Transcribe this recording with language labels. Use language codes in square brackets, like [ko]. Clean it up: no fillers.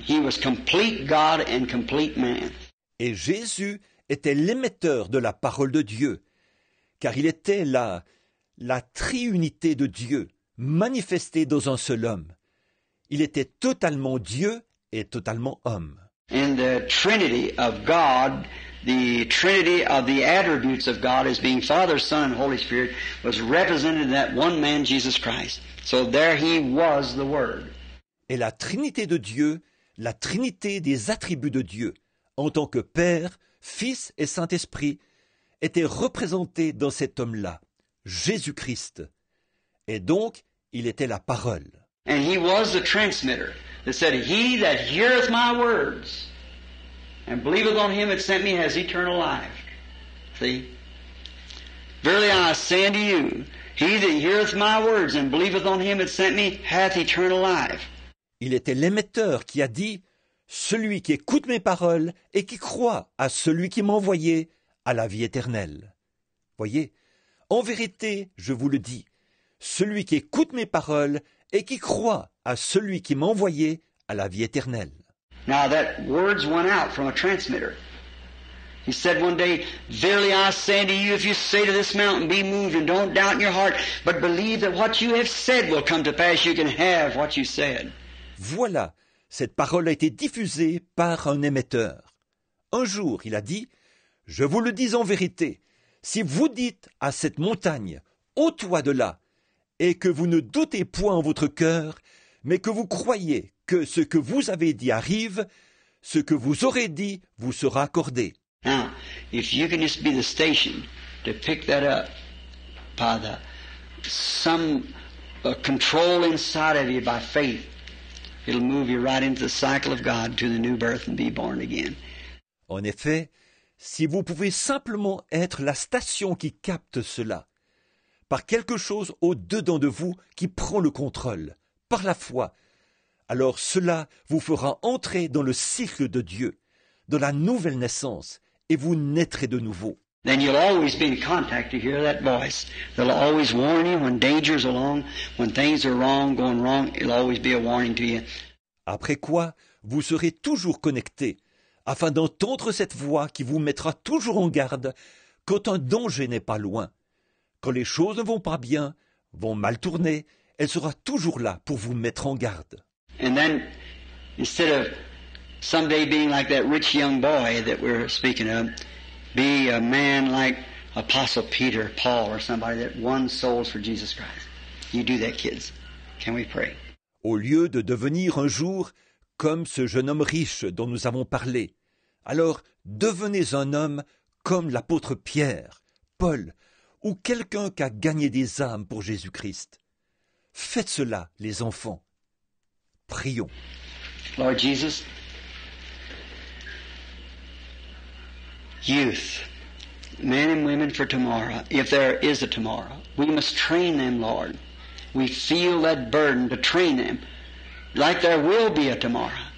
[en] He was complete God and complete man. [fr] Et Jésus était l'émetteur de la parole de Dieu, car il était la triunité de Dieu, manifestée dans un seul homme. Il était totalement Dieu et totalement homme. [en] And the Trinity of God, the Trinity of the attributes of God as being Father, Son, and Holy Spirit was represented in that one man, Jesus Christ. So there he was the Word. [fr] Et la Trinité de Dieu, la Trinité des attributs de Dieu, en tant que Père, Fils et Saint-Esprit, était représentée dans cet homme-là, Jésus-Christ. Et donc, il était la parole. [en] And he was the transmitter that said, He that heareth my words and believeth on him that sent me has eternal life. See? Verily I say unto you, he that heareth my words and believeth on him that sent me hath eternal life. [fr] Il était l'émetteur qui a dit « Celui qui écoute mes paroles et qui croit à celui qui m'a envoyé a la vie éternelle. » Voyez, en vérité, je vous le dis, celui qui écoute mes paroles et qui croit à celui qui m'a envoyé a la vie éternelle. [en] Now that words went out from a transmitter. He said one day, Verily I say unto you, if you say to this mountain, be moved, and don't doubt in your heart, but believe that what you have said will come to pass, you can have what you said. [fr] Voilà, cette parole a été diffusée par un émetteur. Un jour, il a dit, « Je vous le dis en vérité, si vous dites à cette montagne, ôte-toi de là, et que vous ne doutez point en votre cœur, mais que vous croyez que ce que vous avez dit arrive, ce que vous aurez dit vous sera accordé. » [en] Now, if you can just be the station to pick that up by some control inside of you by faith, it'll move you right into the cycle of God to the new birth and be born again. [fr] En effet, si vous pouvez simplement être la station qui capte cela, par quelque chose au-dedans de vous qui prend le contrôle, par la foi, alors cela vous fera entrer dans le cycle de Dieu, dans la nouvelle naissance, et vous naîtrez de nouveau. [en] Then you'll always be in contact to hear that voice. They'll always warn you when danger's along, when things are wrong, going wrong, it'll always be a warning to you. [fr] Après quoi, vous serez toujours connectés, afin d'entendre cette voix qui vous mettra toujours en garde quand un danger n'est pas loin. Quand les choses ne vont pas bien, vont mal tourner, elle sera toujours là pour vous mettre en garde. [en] And then, instead of someday being like that rich young boy that we're speaking of, be a man like Apostle Peter, Paul, or somebody that won souls for Jesus Christ. You do that, kids. Can we pray? [fr] Au lieu de devenir un jour comme ce jeune homme riche dont nous avons parlé, alors devenez un homme comme l'apôtre Pierre, Paul, ou quelqu'un qui a gagné des âmes pour Jésus-Christ. Faites cela, les enfants. Prions. [en] Lord Jesus, youth, men and women for tomorrow, if there is a tomorrow, we must train them, Lord. We feel that burden to train them like there will be a tomorrow.